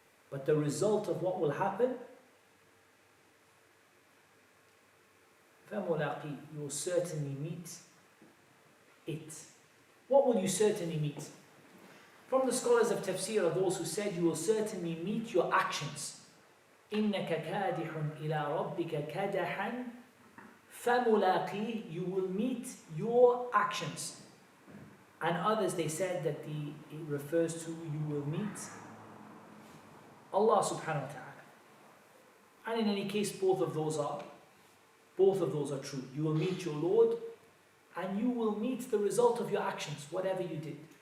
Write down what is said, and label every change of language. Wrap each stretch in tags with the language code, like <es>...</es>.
<en>But the result of what will happen, فَمُلَاقِي, you will certainly meet it. What will you certainly meet? From the scholars of tafsir are those who said you will certainly meet your actions.</en> <ar>إِنَّكَ كَادِحٌ إِلَىٰ رَبِّكَ كَدَحًا فَمُلَاقِي,</ar> <en>you will meet your actions. And others, they said that it refers to you will meet Allah subhanahu wa ta'ala. And in any case, both of those are true. You will meet your Lord, and you will meet the result of your actions, whatever you did.</en>